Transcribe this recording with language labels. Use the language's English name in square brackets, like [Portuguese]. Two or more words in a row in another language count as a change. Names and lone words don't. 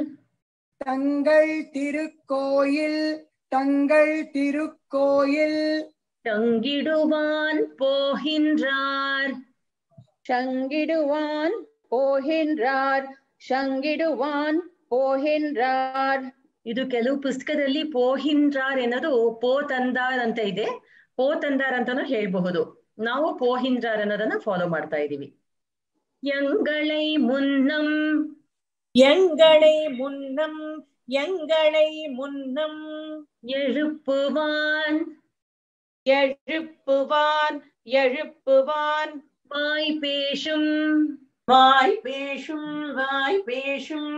[Tamil] தங்கள் திருக்கோயில் தங்கள் திருக்கோயில் தங்கிடுவான் போகின்றார் சங்கிடுவான் போகின்றார் சங்கிடுவான் போகின்றார். [Kannada] ಇದು ಕೆಲವು ಪುಸ್ತಕದಲ್ಲಿ ಪೋಹಿಂದ್ರಾರ್ ಎನ್ನೋದು ಪೋತಂದಾರ್ ಅಂತ ಇದೆ, ಪೋತಂದಾರ್ ಅಂತಾನು ಹೇಳ್ಬಹುದು. ನಾವು ಪೋಹಿಂದ್ರಾರ್ ಅನ್ನೋದನ್ನ ಫಾಲೋ ಮಾಡ್ತಾ ಇದೀವಿ. [Tamil] எங்களை முன்னம் எங்களை முன்னம் எங்களை முன்னம் எழுப்புவான் எழுப்புவான் எழுப்புவான் வாய் பேசும் வாய் பேசும் வாய் பேசும்